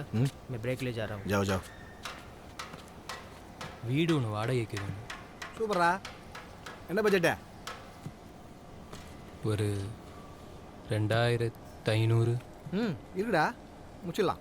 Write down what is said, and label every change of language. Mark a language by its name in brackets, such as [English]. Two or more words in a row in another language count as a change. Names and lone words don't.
[Hindi] मैं ब्रेक ले जा रहा हूँ। जाओ जाओ. [Tamil] வீடு ஒன்று வாடகைக்கு வேணும். சூப்பரா. என்ன பட்ஜெட்டா? ஒரு 2500. இருக்குடா, முடிச்சிடலாம்.